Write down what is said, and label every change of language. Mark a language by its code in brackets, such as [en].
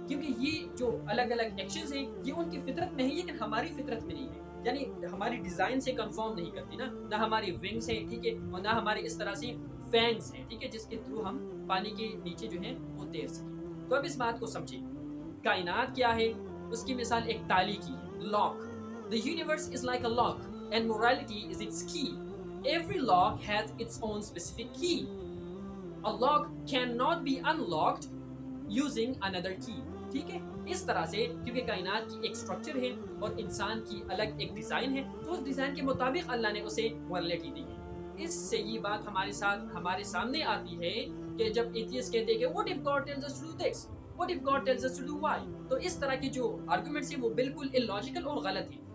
[ur] کیونکہ یہ جو الگ الگ ایکشنز ہیں یہ ان کی فطرت میں ہے, لیکن ہماری فطرت میں نہیں ہے. یعنی ہماری ڈیزائن سے کنفارم نہیں کرتی نا, نہ ہماری ونگز ہیں, ٹھیک ہے, اور نہ ہماری اس طرح سے فینگز ہیں, ٹھیک ہے, جس کے تھرو ہم پانی کے نیچے جو ہے وہ تیر سکیں. تو اب اس بات کو سمجھیں. کائنات کیا ہے؟ اس کی مثال ایک تالی کی ہے, lock. [en] The universe is like a lock and morality is its key. Every lock has its own specific key. A lock cannot be unlocked using another key. [ur] ٹھیک ہے. اس طرح سے کیونکہ کائنات کی ایک سٹرکچر ہے اور انسان کی الگ ایک ڈیزائن ہے, تو اس ڈیزائن کے مطابق اللہ نے اسے موریلٹی دی ہے. اس سے یہ بات ہمارے سامنے آتی ہے کہ جب ایتھیسٹ کہتے ہیں کہ [en] what if God tells us to do this, what if God tells us to do Y, [ur] تو اس طرح کی جو آرگومنٹس ہیں وہ بالکل illogical اور غلط ہیں.